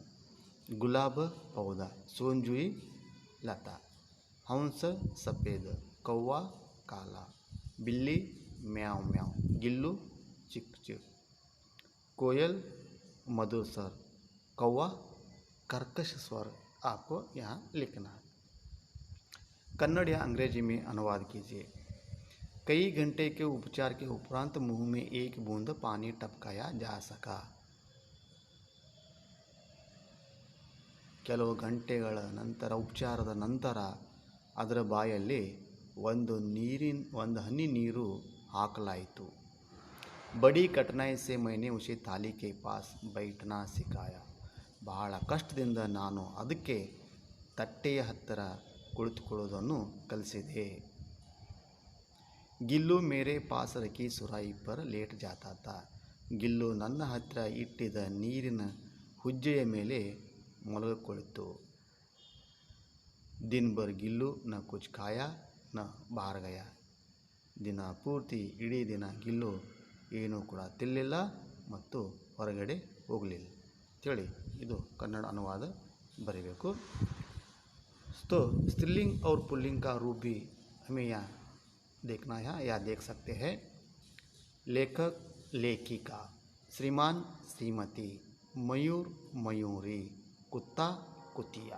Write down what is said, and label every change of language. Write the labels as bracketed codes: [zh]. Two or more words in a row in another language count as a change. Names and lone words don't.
[hi] गुलाब पौधा, सोनजुई लता, हंस सफ़ेद, कौवा काला, बिल्ली म्याऊं म्याऊं, गिल्लू चिक चिक, कोयल मधुर स्वर, कौवा कर्कश स्वर आपको यहाँ लिखना है। कन्नड़ या अंग्रेजी में अनुवाद कीजिए। कई घंटे के उपचार के उपरांत मुंह में एक बूंद पानी टपकाया जा सका। [kn] ಕೆಲವು ಗಂಟೆಗಳ ನಂತರ ಉಪಚಾರದ ನಂತರ ಅದರ ಬಾಯಲ್ಲಿ ಒಂದು ಹನಿ ನೀರು ಹಾಕಲಾಯಿತು। [hi] बड़ी कठिनाई से मैंने उसे थाली के पास बैठना सिखाया। [kn] ಬಹಳ ಕಷ್ಟದಿಂದ ನಾನು ಅದಕ್ಕೆ ತಟ್ಟೆಯ ಹತ್ತಿರ ಕುಳಿತುಕೊಳ್ಳುವುದನ್ನು ಕಲಿಸಿದೆ। [hi] गिल्लू मेरे पास रखी सुराही पर लेट जाता था। [kn] ಗಿಲ್ಲು ನನ್ನ ಹತ್ತಿರ ಇಟ್ಟಿದ್ದ ನೀರಿನ ಹುಜ್ಜೆಯ ಮೇಲೆ ಮಲಗಿಕೊಂಡಿತು। [hi] दिन भर गिल्लू न कुछ खाया न बाहर गया। [kn] ದಿನ ಪೂರ್ತಿ ಇಡೀ ದಿನ ಗಿಲ್ಲು ಏನೂ ಕೂಡ ತಿನ್ನಲಿಲ್ಲ ಮತ್ತು ಹೊರಗಡೆ ಹೋಗಲಿಲ್ಲ ಅಂತೇಳಿ ಇದು ಕನ್ನಡ ಅನುವಾದ ಬರೀಬೇಕು। [hi] तो स्त्रीलिंग और पुल्लिंग का रूप भी हमें यहाँ देखना है या देख सकते हैं। लेखक लेखिका, श्रीमान श्रीमती, मयूर मयूरी, कुत्ता कुतिया।